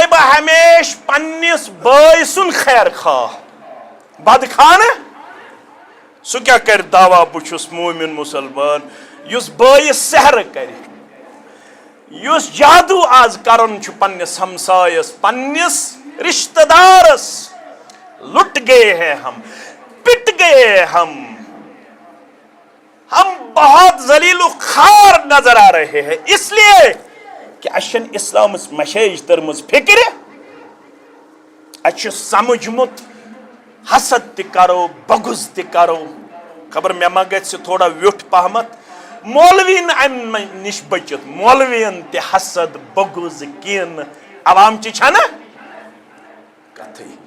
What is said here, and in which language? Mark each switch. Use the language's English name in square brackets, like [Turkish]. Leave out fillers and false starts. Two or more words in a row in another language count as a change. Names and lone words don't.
[Kashmiri] بہٕ ہمیشہِ پننِس بٲے سُنٛد خیر خواہ بدخواہ نہٕ سُہ کیٛاہ کرِ دعوا بہٕ چھُس موٗمِن مُسلمان یُس بٲیِس سحر کرِ یُس جادو آز کران چھُ پننِس ہمسایس پننِس رشتہٕ دارس [Urdu] لُٹ گئے ہیں ہم پٹ گئے ہم بہت ذلیل و خوار نظر آ رہے ہیں اس لیے کہ [Kashmiri] اَسہِ چھنہٕ اسلامٕچ مسیج تٔرمٕژ فکرِ اَسہِ چھُ سمجھمُت حسد تہِ کرو بغض تہِ کرو خبر مےٚ ما گژھِ تھوڑا ویوٚٹھ پہمتھ مولوین امہِ نِش بٔچِتھ مولوین تہِ حسد بغض کِنہٕ عوامچہِ چھنہٕ کتھٕے